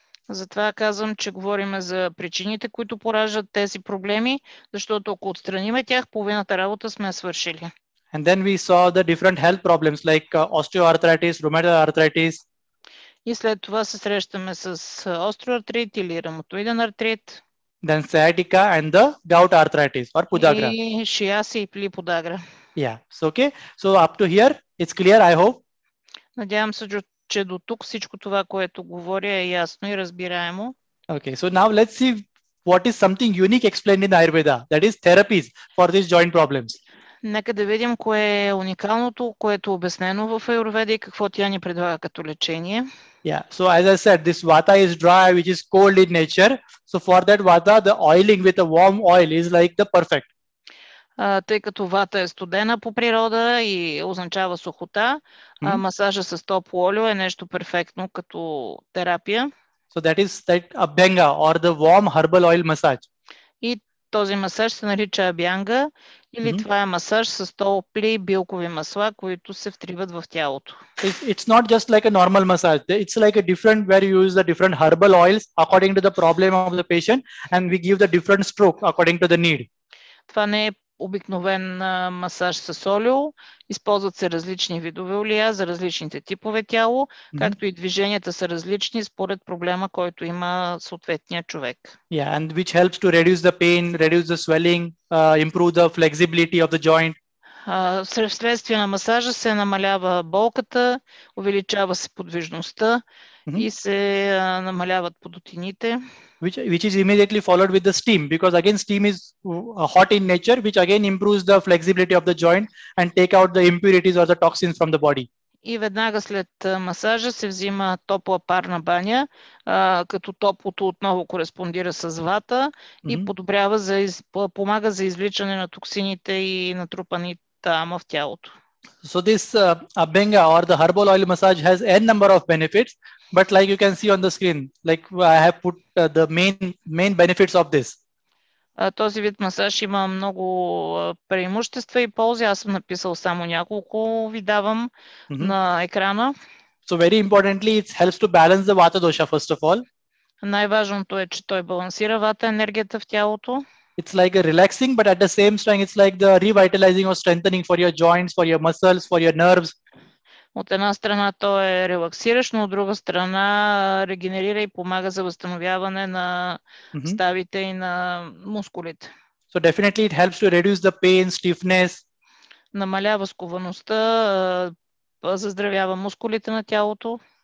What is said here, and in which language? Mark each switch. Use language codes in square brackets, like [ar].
[bg] Затова казвам, че говорим за причините, които пораждат тези проблеми, защото ако отстраниме тях, половината работа сме свършили. [en] And then we saw the different health problems like osteoarthritis, rheumatoid arthritis. [bg] И след това се срещаме с остеоартрит или ревматоиден артрит. [en] Then sciatica and the gout arthritis or podagra. [bg] И шиаси или подагра. [en] Yeah, so okay. So up to here, it's clear, I hope. [bg] Надявам се, че до тук всичко това, което говоря, е ясно и разбираемо. [en] Okay, so now let's see what is something unique explained in Ayurveda, that is therapies for these joint problems. [bg] Нека да видим кое е уникалното, което е обяснено в Аюрведа и какво тя ни предлага като лечение. [en] Yeah, so as I said, this vata is dry, which is cold in nature. So for that vata, the oiling with a warm oil is like the perfect. [bg] Тъй като вата е студена по природа и означава сухота, масажа с топло олио е нещо перфектно като терапия. [en] So that is that abhyanga or the warm herbal oil massage. [bg] И този масаж се нарича абянга или това е масаж с топли билкови масла, които се втриват в тялото. [en] It's not just like a normal massage. It's like a different where you use the different herbal oils according to the problem of the patient and we give the different stroke according to the need. [bg] Това не е обикновен масаж с олио. Използват се различни видове олия за различните типове тяло, както и движенията са различни според проблема, който има съответния човек. [en] Yeah, and which helps to reduce the pain, reduce the swelling, improve the flexibility of the joint. [bg] Вследствие на масажа се намалява болката, увеличава се подвижността и се намаляват подотините. [en] Which is immediately followed with the steam, because again steam is hot in nature, which again improves the flexibility of the joint and take out the impurities or the toxins from the body. [bg] И веднага след масажа се взима топла парна баня, като топлото отново кореспондира с вата и помага за извличане на токсините и натрупаните ама в тялото. [en] So this abhenga or the herbal oil massage has n number of benefits, but like you can see on the screen, like I have put the main benefits of this. [bg] Този вид масаж има много преимущества и ползи. Аз съм написал само няколко, ви давам на екрана. [en] So very importantly, it helps to balance the vata dosha first of all. [bg] Най-важното е, че той балансира вата енергията в тялото. [en] It's like a relaxing, but at the same time, it's like the revitalizing or strengthening for your joints, for your muscles, for your nerves. [bg] От една страна той е релаксиращ, но от друга страна регенерира и помага за възстановяване на ставите и на мускулите. [en] So definitely it helps to reduce the pain, stiffness. [bg] Намалява сковаността, заздравява мускулите на тялото.